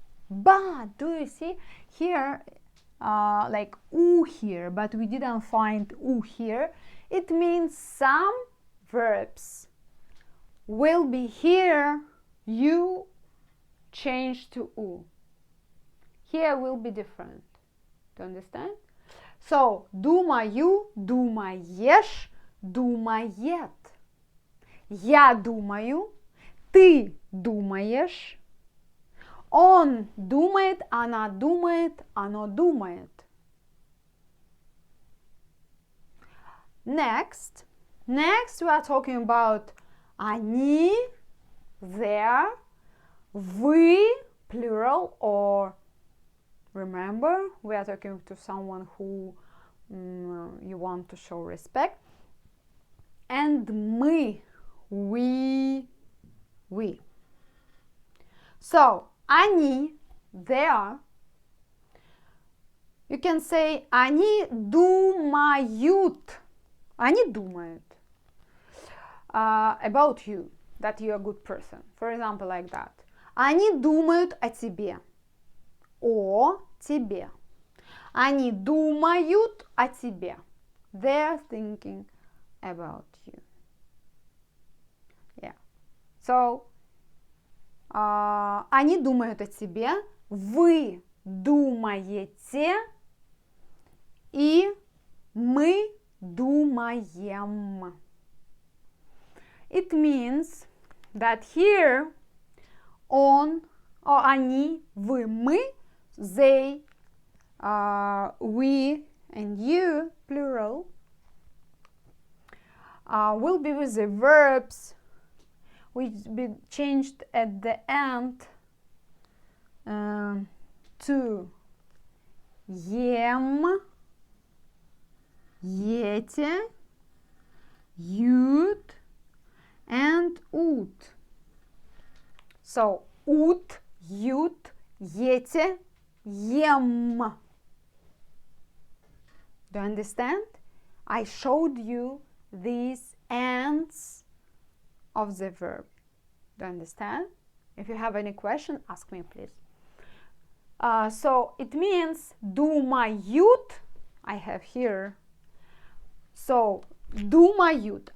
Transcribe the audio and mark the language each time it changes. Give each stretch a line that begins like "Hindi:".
English: But do you see here like u here, but we didn't find u here. It means some verbs will be here, you change to u. Here will be different. Do you understand? So
Russian: думаю, думаешь, думает. Я думаю, ты думаешь. Он думает, она думает, оно думает.
English: Next we are talking about
Russian: они,
English: their, вы, plural, or remember, we are talking to someone who you want to show respect. And
Russian: мы,
English: we. So,
Russian: они,
English: they are. You can say
Russian: они думают. Они думают
English: about you, that you are a good person. For example, like that.
Russian: Они думают о тебе. О тебе. Они думают о тебе.
English: They're thinking about you. Yeah. So,
Russian: они думают о тебе, вы думаете, и мы думаем.
English: It means that here он, or они, вы, мы, they, we, and you, plural, will be with the verbs which be changed at the end to
Russian: ем, ете, ют,
English: and
Russian: ут.
English: So,
Russian: ут, ют, ете, ем.
English: Do you understand? I showed you these ends of the verb. Do you understand? If you have any question, ask me, please. So it means
Russian: думают.
English: I have here. So
Russian: думают.